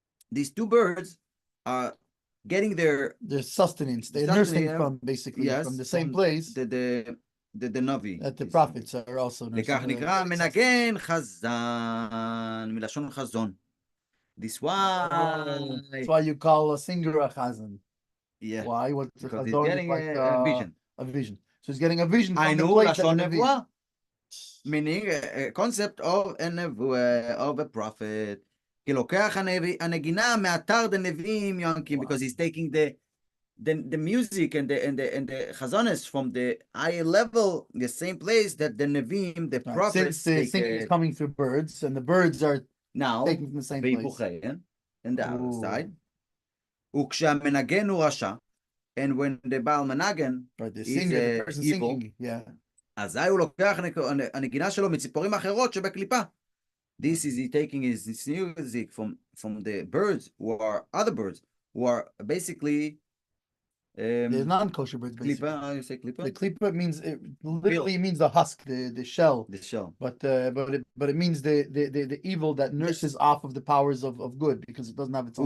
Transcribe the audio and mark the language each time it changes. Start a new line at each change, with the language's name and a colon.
English: These 2 birds are getting their sustenance. They're nursing from basically from the same place. The Navi. That the prophets are also nursing.
Hebrew: לכך נקרא מנגן חזן, מלשון חזון.
English: This why. That's why you call a singer a chazan. Yeah. Why? What's the because he's getting a vision. A vision. So he's getting a vision. I know לשון נבואה. Meaning a concept of a nevuah, of a prophet.
Hebrew: כי לוקח הנגינה מאתר דנביאים יונקים,
English: because he's taking the music and the chazanes from the higher level, the same place that the Nevi'im, the prophets, since the singing is coming through birds, and the birds are now taken from the same place. And the other side.
Hebrew: וכשהמנגן הוא רשע,
English: and when the Baal Menagen is the person evil, singing, yeah.
Hebrew: אזי הוא לוקח הנגינה שלו מציפורים אחרות שבקליפה.
English: This is he taking his music from the birds who are other birds who are basically they're non-kosher birds. Klipa, how do you say klipa? The klipa means it literally means the husk, the shell. The shell. But it means the evil that nurses off of the powers of good because it doesn't have its own.